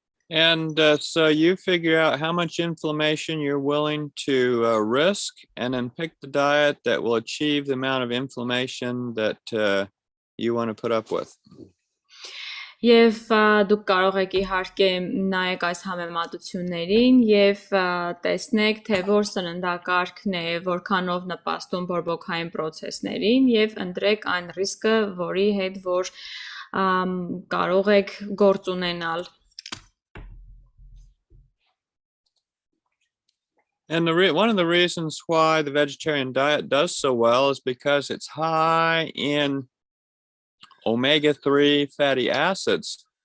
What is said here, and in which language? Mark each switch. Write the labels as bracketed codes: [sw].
[en] And so you figure out how much inflammation you're willing to risk, and then pick the diet that will achieve the amount of inflammation that you want to put up with. [hy] Եվ դուք կարող եք իհարկե նայեք այս համեմատություններին եւ տեսնեք, թե որ սննդակարգն է, որքանով նպաստում բորբոքային process-ներին եւ ընտրեք այն ռիսկը, որի հետ որ կարող եք գործ ունենալ։ [en] And one of the reasons why the vegetarian diet does so well is because it's high in omega-3 fatty acids.